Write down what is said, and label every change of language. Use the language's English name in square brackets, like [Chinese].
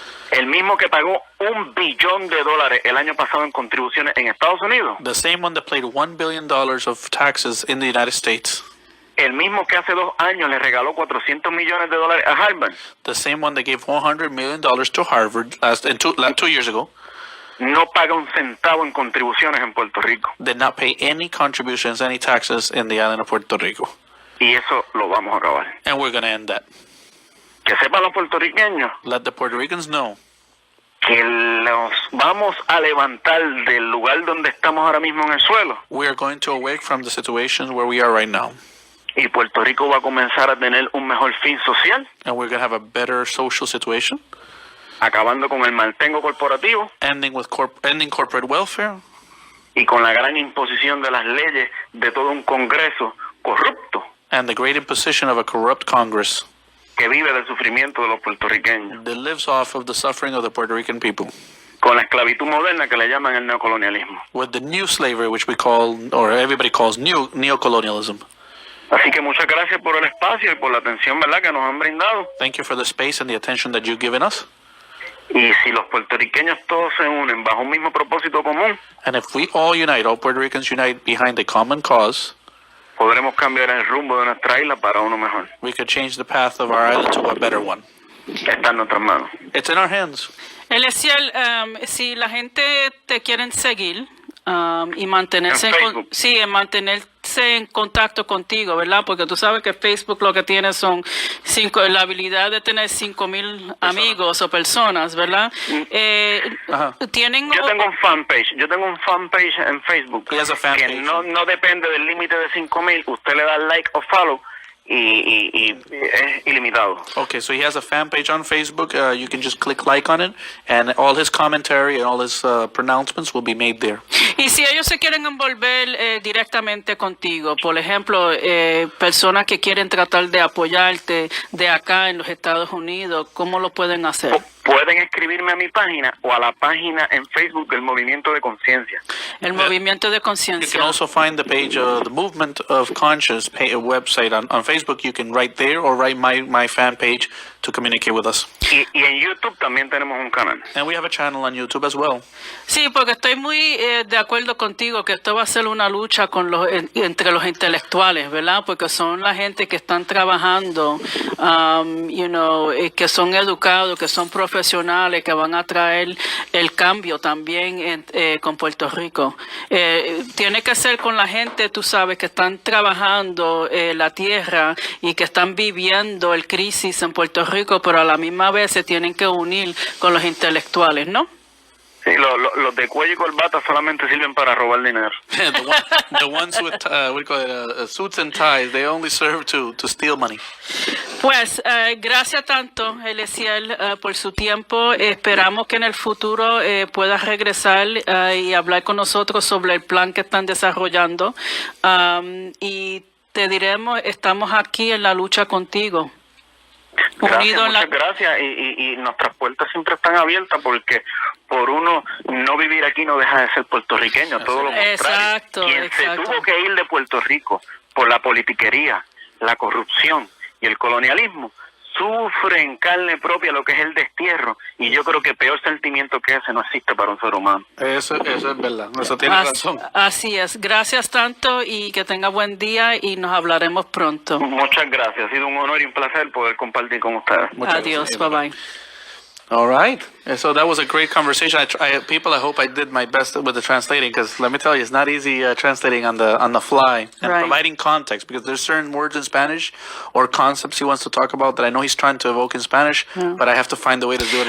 [Spanish] El mismo que pagó $1 billón el año pasado en contribuciones en Estados Unidos. [English] The same one that paid $1 billion of taxes in the United States. [Spanish] El mismo que hace 2 años le regaló $400 millones a Harvard. [English] The same one that gave $100 million to Harvard 2 years ago. [Spanish] No paga un centavo en contribuciones en Puerto Rico. [English] Did not pay any contributions, any taxes in the island of Puerto Rico. [Spanish] Y eso lo vamos a acabar. [English] And we're going to end that. [Spanish] Que sepan los puertorriqueños [English] Let the Puerto Ricans know [Spanish] que los vamos a levantar del lugar donde estamos ahora mismo en el suelo. [English] we are going to awake from the situation where we are right now. [Spanish] Y Puerto Rico va a comenzar a tener un mejor fin social, [English] And we're going to have a better social situation, [Spanish] acabando con el maltengo corporativo [English] ending corporate welfare, [Spanish] y con la gran imposición de las leyes de todo un Congreso corrupto [English] and the great imposition of a corrupt Congress [Spanish] que vive del sufrimiento de los puertorriqueños, [English] that lives off of the suffering of the Puerto Rican people, [Spanish] con la esclavitud moderna que le llaman el neocolonialismo. [English] with the new slavery, which we call, or everybody calls, neocolonialism. [Spanish] Así que muchas gracias por el espacio y por la atención, ¿verdad?, que nos han brindado. [English] Thank you for the space and the attention that you've given us. [Spanish] Y si los puertorriqueños todos se unen bajo un mismo propósito común, [English] And if we all unite, all Puerto Ricans unite behind a common cause, [Spanish] podremos cambiar el rumbo de nuestra isla para uno mejor. [English] we could change the path of our island to a better one. [Spanish] Está en nuestras manos. [English] It's in our hands. [Spanish] Eliezer, si la gente te quieren seguir y mantenerse En Facebook. mantenerse en contacto contigo, ¿verdad? Porque tú sabes que Facebook lo que tiene son la habilidad de tener 5,000 amigos o personas, ¿verdad? Ajá. Tienen Yo tengo un fanpage en Facebook [English] He has a fan [Spanish] que [English] page. [Spanish] no depende del límite de 5,000. Usted le da like o follow y es ilimitado. [English] Okay, so he has a fan page on Facebook. You can just click like on it, and all his commentary and all his pronouncements will be made there. [Spanish] Y si ellos se quieren envolver directamente contigo, por ejemplo, personas que quieren tratar de apoyarte de acá en los Estados Unidos, ¿cómo lo pueden hacer? Pueden escribirme a mi página o a la página en Facebook del Movimiento de Conciencia. El movimiento de [English] You can [Spanish] conciencia. [English] also find the page, the Movement of Conscience website on Facebook. You can write there or write my fan page to communicate with us. [Spanish] Y en YouTube también tenemos un canal. [English] And we have a channel on YouTube as well. [Spanish] Sí, porque estoy muy de acuerdo contigo que esto va a ser una lucha entre los intelectuales, ¿verdad? Porque son la gente que están trabajando, que son educados, que son profesionales, que van a traer el cambio también con Puerto Rico. Tiene que ser con la gente, tú sabes, que están trabajando la tierra y que están viviendo el crisis en Puerto Rico, pero a la misma vez se tienen que unir con los intelectuales, ¿no? Sí, los de cuello y corbata solamente sirven para robar dinero. [English] the ones with we call it, suits and ties, they only serve to steal money. [Spanish] Pues gracias tanto, Eliezer, por su tiempo. Esperamos que en el futuro puedas regresar y hablar con nosotros sobre el plan que están desarrollando. Y te diremos, estamos aquí en la lucha contigo. Gracias, muchas gracias. Y nuestras puertas siempre están abiertas porque por uno no vivir aquí no deja de ser puertorriqueño, todo lo contrario. Exacto, Quien exacto. se tuvo que ir de Puerto Rico por la politiquería, la corrupción y el colonialismo, sufre en carne propia lo que es el destierro, y yo creo que peor sentimiento que ese no existe para un ser humano. Eso es verdad. Eso tiene razón. Así es. Gracias tanto y que tenga buen día y nos hablaremos pronto. Muchas gracias. Ha sido un honor y un placer poder compartir con ustedes. Adiós. [English] Bye bye. All right. And so that was a great conversation. I hope I did my best with the translating, because let me tell you, it's not easy translating on the fly and Right. providing context, because there's certain words in Spanish or concepts he wants to talk about that I know he's trying to evoke in Spanish, but I have to find a way to do it in